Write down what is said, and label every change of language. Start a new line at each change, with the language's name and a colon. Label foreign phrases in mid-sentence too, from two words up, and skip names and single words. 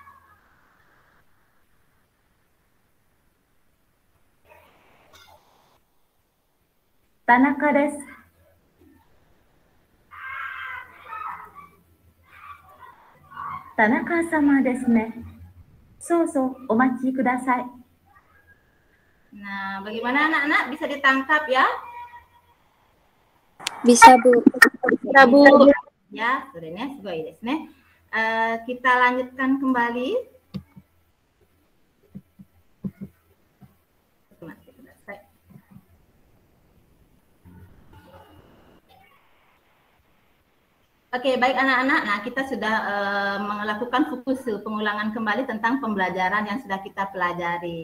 Japanese: Tanaka desu. Tanaka-sama desu ne. So, お待ちください.
Indonesian: Nah, bagaimana anak-anak? Bisa ditangkap ya? Bisa, Bu. Bisa, Bu. Ya, sudah
Japanese: すごいですね.
Indonesian: Kita lanjutkan kembali. Oke, baik anak-anak. Nah, kita sudah melakukan fukusu, pengulangan kembali tentang pembelajaran yang sudah kita pelajari.